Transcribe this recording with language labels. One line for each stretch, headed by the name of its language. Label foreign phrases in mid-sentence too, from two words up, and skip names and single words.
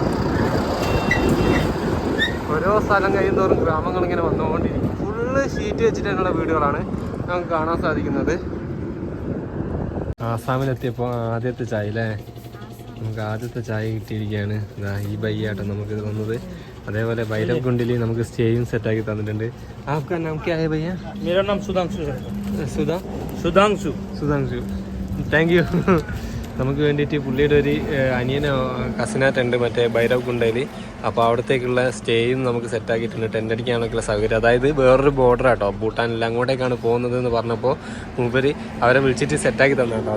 Malayalam: ഓരോ സ്ഥലം കഴിയുന്തോറും ഗ്രാമങ്ങൾ ഇങ്ങനെ വന്നുകൊണ്ടിരിക്കും. ഫുള്ള് ഷീറ്റ് വെച്ചിട്ടുള്ള വീടുകളാണ് നമുക്ക് കാണാൻ സാധിക്കുന്നത്. ആസാമിലെത്തിയപ്പോൾ ആദ്യത്തെ ചായ അല്ലേ. നമുക്ക് ആദ്യത്തെ ചായ കിട്ടിയിരിക്കുകയാണ്. ഈ ബയ്യാട്ടോ നമുക്ക് തന്നത്. അതേപോലെ ഭൈരവ് കുണ്ടില് നമുക്ക് സ്റ്റേയും സെറ്റാക്കി തന്നിട്ടുണ്ട്.
Hindi: आपका नाम क्या है भैया? मेरा नाम सुधांशु है.
Malayalam: സുധാംശു,
English: thank you.
Malayalam: നമുക്ക് വേണ്ടിയിട്ട് പുള്ളിയുടെ ഒരു അനിയനോ കസിനായിട്ടുണ്ട് മറ്റേ ഭൈരവ് കുണ്ടയിൽ. അപ്പോൾ അവിടത്തേക്കുള്ള സ്റ്റേയും നമുക്ക് സെറ്റാക്കിയിട്ടുണ്ട്. ടെൻ്റ് അടിക്കാനൊക്കെയുള്ള സൗകര്യം. അതായത് വേറൊരു ബോർഡർ ആട്ടോ, ഭൂട്ടാനിൽ അങ്ങോട്ടേക്കാണ് പോകുന്നത് എന്ന് പറഞ്ഞപ്പോൾ മൂപ്പര് അവരെ വിളിച്ചിട്ട് സെറ്റാക്കി തന്നെ കേട്ടോ.